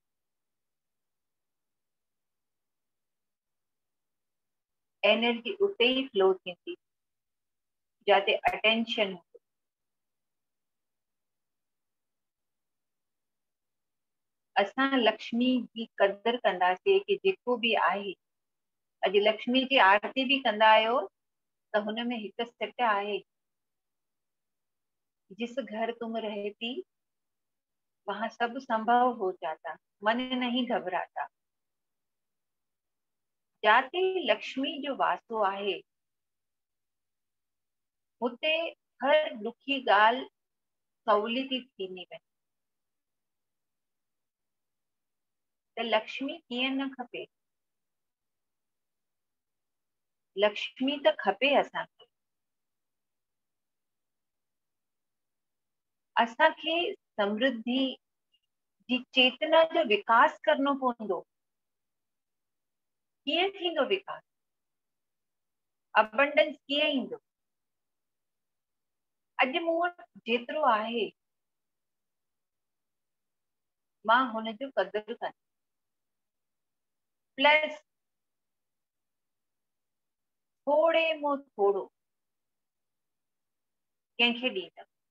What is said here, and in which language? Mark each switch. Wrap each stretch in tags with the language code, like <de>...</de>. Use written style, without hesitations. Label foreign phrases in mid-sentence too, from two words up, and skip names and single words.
<sd>एनर्जी उते ई फ्लो थींदी जिते अटेंशन। असां लक्ष्मी जी क़दुरु कंदासीं कि जेको बि आहे। अॼु लक्ष्मी जी आरती बि कंदा आहियो त हुन में हिकु सिट आहे,</sd> <hi>जिस घर तुम रहती वहां सब संभव हो जाता, मन नहीं घबराता।</hi> <sd>जाते लक्ष्मी जो वासो आहे हुते हर दुखी ॻाल्हि सवली थी थींदी वञे। त लक्ष्मी कीअं न खपे? लक्ष्मी त खपे असांखे। असांखे समृद्धि जी चेतना जो विकास करणो पवंदो। कीअं थींदो विकास? अबंडेंस कीअं ईंदो? अॼु मूं वटि जेतिरो आहे मां हुनजो कदुरु कंदी, प्लस थोड़े में थोड़ो कंहिंखे ॾींदमि।</sd>